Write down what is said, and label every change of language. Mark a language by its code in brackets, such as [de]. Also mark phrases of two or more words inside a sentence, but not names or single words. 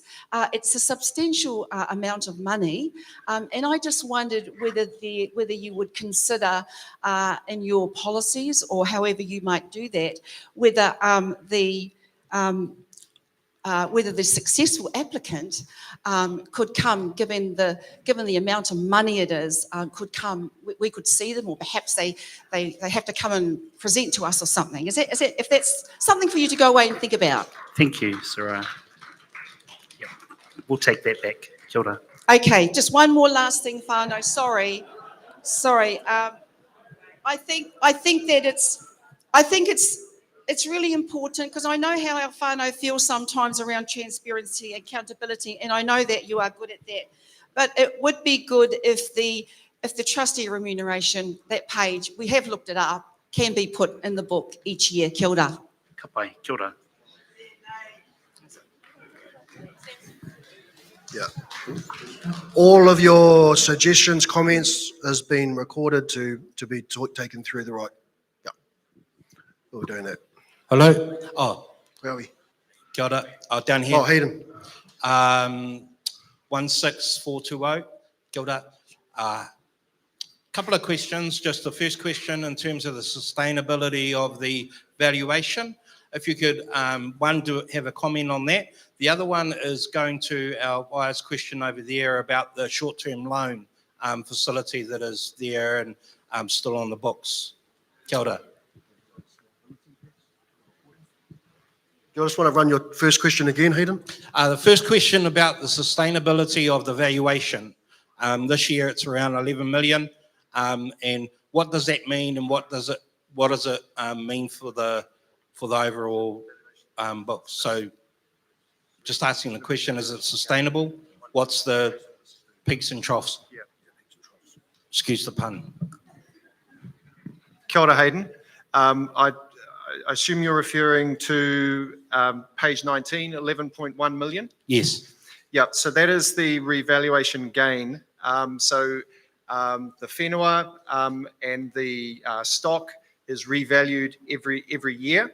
[en] It's a substantial amount of money, and I just wondered whether you would consider in your policies, or however you might do that, whether the successful applicant could come, given the amount of money it is, could come. We could see them, or perhaps they have to come and present to us or something. If that's something for you to go away and think about? Thank you, Sarah. Yep. We'll take that back. [mi] Kia ora. [en] Okay, just one more last thing, whānau. Sorry. I think that it's really important because I know how our whānau feel sometimes around transparency, accountability, and I know that you are good at that. But it would be good if the trustee remuneration, that page, we have looked it up, can be put in the book each year. [mi] Kia ora. Ka pai. Kia ora. [en] Yeah. All of your suggestions, comments has been recorded to be taken through the right. Yeah. We're doing that. Hello? Oh, Where are we? [mi] kia ora. [en] Oh, down here. Oh, Hayden. [mi] 16420. Kia ora. [en] Couple of questions. Just the first question in terms of the sustainability of the valuation. If you could, one, have a comment on that. The other one is going to our wise question over there about the short-term loan facility that is there and still on the books. [mi] Kia ora. [en] You just want to run your first question again, Hayden? The first question about the sustainability of the valuation. This year it's around 11 million. And what does that mean and what does it mean for the overall books? So just asking the question, is it sustainable? What's the peaks and troughs? Excuse the pun. [mi] Kia ora, Hayden. [en] I assume you're referring to page 19, 11.1 million? Yes. Yeah, so that is the revaluation gain. The whenua and the stock is revalued every year.